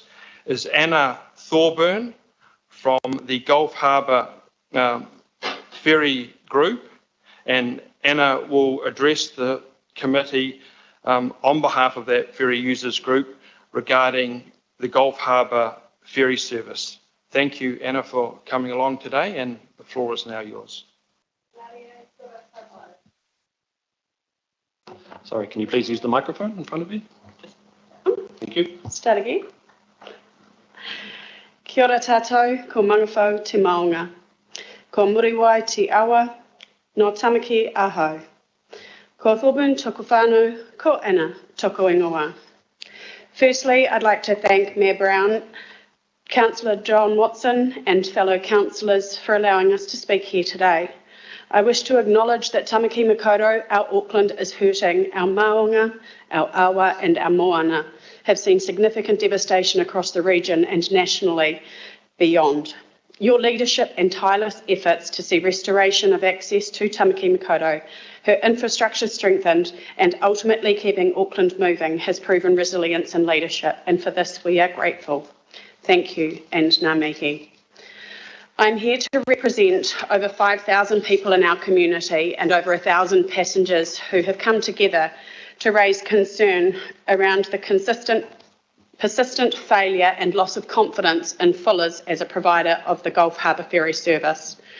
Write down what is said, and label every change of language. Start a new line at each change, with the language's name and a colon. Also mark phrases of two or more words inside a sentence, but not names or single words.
English: Is Anna Thorburn from the Gulf Harbour Ferry Group, and Anna will address the committee on behalf of that ferry users group regarding the Gulf Harbour ferry service. Thank you, Anna, for coming along today, and the floor is now yours. Sorry, can you please use the microphone in front of you? Thank you. Start again.
Māori: Kia ora tātou, ko mangawhau te maunga. Ko muriwai te awa, no tamaki ahau. Ko Thorburn toko whānau, ko Anna toko ingoa.
English: Firstly, I'd like to thank Mayor Brown, Councillor John Watson and fellow councillors for allowing us to speak here today. I wish to acknowledge that Tamaki Makaurau, our Auckland, is hurting. Our maunga, our awa and our moana have seen significant devastation across the region and nationally beyond. Your leadership and tireless efforts to see restoration of access to Tamaki Makaurau, her infrastructure strengthened and ultimately keeping Auckland moving has proven resilience and leadership, and for this we are grateful. Thank you and
Māori: ngā mihi.
English: I'm here to represent over 5,000 people in our community and over 1,000 passengers who have come together to raise concern around the persistent failure and loss of confidence in Fuller's as a provider of the Gulf Harbour ferry service.